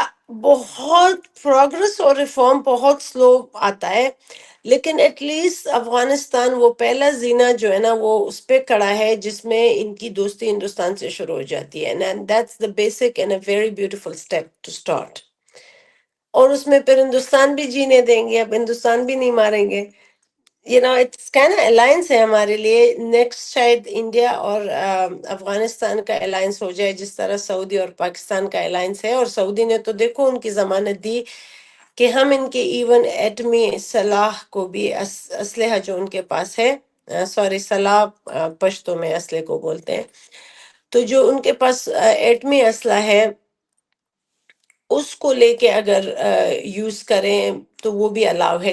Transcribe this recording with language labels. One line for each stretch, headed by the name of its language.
Urdu: بہت پروگرس اور ریفارم بہت سلو آتا ہے لیکن
English: at least
Urdu: افغانستان وہ پہلا زینہ جو ہے نا وہ اس پہ کڑا ہے جس میں ان کی دوستی ہندوستان سے شروع ہو جاتی ہے.
English: And that's the basic and a very beautiful step to start.
Urdu: اور اس میں پھر ہندوستان بھی جینے دیں گے. اب ہندوستان بھی نہیں ماریں گے.
English: it's kind of alliance
Urdu: ہے ہمارے لیے. نیکسٹ شاید انڈیا اور افغانستان کا الائنس ہو جائے جس طرح سعودی اور پاکستان کا الائنس ہے. اور سعودی نے تو دیکھو ان کی ضمانت دی کہ ہم ان کے ایون ایٹمی سلاح کو بھی اسلحہ جو ان کے پاس ہے، سوری سلاح پشتو میں اسلحے کو بولتے ہیں، تو جو ان کے پاس ایٹمی اسلحہ ہے اس کو لے کے اگر یوز کریں تو وہ بھی الاؤ ہے.